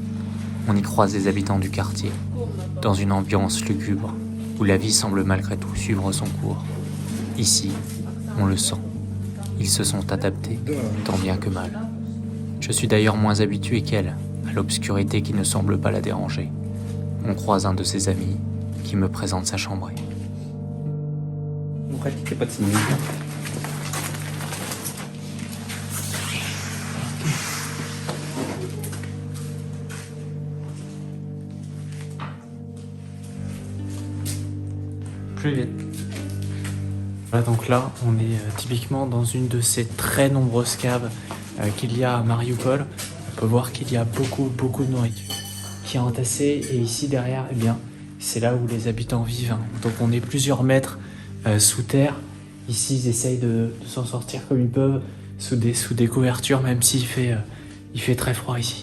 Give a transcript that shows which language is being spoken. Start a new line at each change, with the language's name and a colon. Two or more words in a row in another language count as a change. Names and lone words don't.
French: On y croise des habitants du quartier, dans une ambiance lugubre, où la vie semble malgré tout suivre son cours. Ici, on le sent. Ils se sont adaptés, tant bien que mal. Je suis d'ailleurs moins habitué qu'elle, à l'obscurité qui ne semble pas la déranger. On croise un de ses amis, qui me présente sa chambrée.
Russian: Ну, хотите подснимите. Привет.
French: Voilà, donc là, on est typiquement dans une de ces très nombreuses caves qu'il y a à Mariupol. On peut voir qu'il y a beaucoup de nourriture qui est entassé. Et ici derrière, eh bien, c'est là où les habitants vivent. Hein. Donc on est plusieurs mètres sous terre. Ici, ils essayent de s'en sortir comme ils peuvent, sous des couvertures, même s'il fait très froid ici.